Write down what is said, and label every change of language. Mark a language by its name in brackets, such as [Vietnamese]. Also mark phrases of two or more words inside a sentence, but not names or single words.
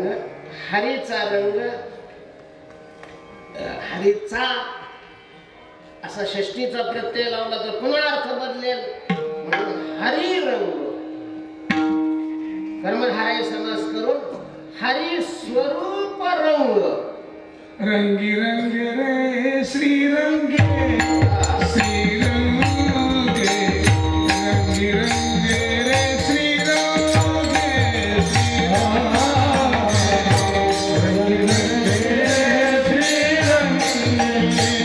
[Marathi] हरीचा रंग, हरीचा असा षष्टीचा प्रत्यय लावला तर पुन्हा अर्थ बदलेल. हरी रंग कर्मधारय समास करून हरी स्वरूप रंग. रंगी रंग रे श्री रंगे श्री रंगे रंगी रंगे रे श्री रंगे श्री रंगी रंगे श्री रंगे